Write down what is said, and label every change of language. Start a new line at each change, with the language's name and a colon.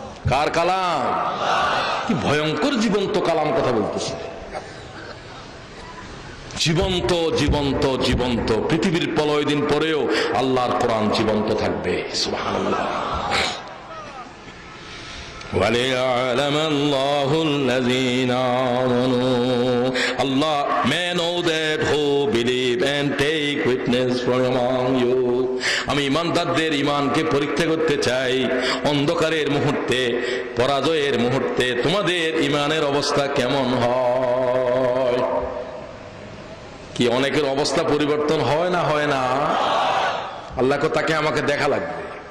Bangla: কার কালাম? কি ভয়ঙ্কর জীবন্ত কালাম কথা বলতেছে। জীবন্ত জীবন্ত জীবন্ত। পৃথিবীর প্রলয় দিন পরেও আল্লাহর কোরআন জীবন্ত থাকবে। সুবহানাল্লাহ।
Arabic: وَلِيَعْلَمَ اللَّهُ الَّذِينَ آمَنُوا
English: Allah may know that who believe and take witness from among you.
Bangla: আমি ইমানদারদের ইমানকে পরীক্ষা করতে চাই। অন্ধকারের মুহূর্তে, পরাজয়ের মুহূর্তে তোমাদের ইমানের অবস্থা কেমন হয়? কি অনেকের অবস্থা পরিবর্তন হয় না? হয় না? আল্লাহকে তাকে আমাকে দেখা লাগবে।